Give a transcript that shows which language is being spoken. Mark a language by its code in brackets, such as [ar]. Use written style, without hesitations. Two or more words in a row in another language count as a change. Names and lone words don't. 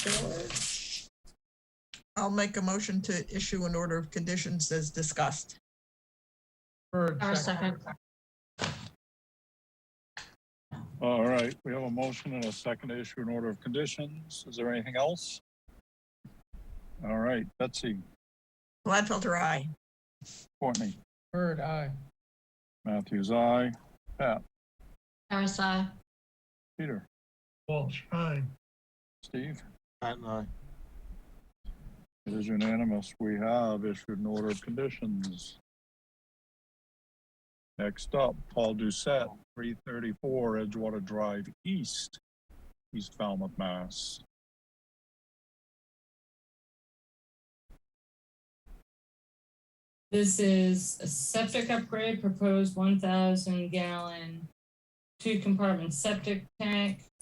[en] I'll make a motion to issue an order of conditions as discussed. Harris, second. All right, we have a motion and a second to issue an order of conditions. Is there anything else? All right, Betsy, Gladfelter, aye. Courtney, Bird, aye. Matthews, aye. Pat, Harris, aye. Peter, Walsh, aye. Steve? Pat and I. It is unanimous. We have issued an order of conditions. Next up, Paul Doucette, 334 Edgewater Drive East, East Falmouth, Mass. This is a septic upgrade, proposed 1,000 gallon 2 compartment septic tank.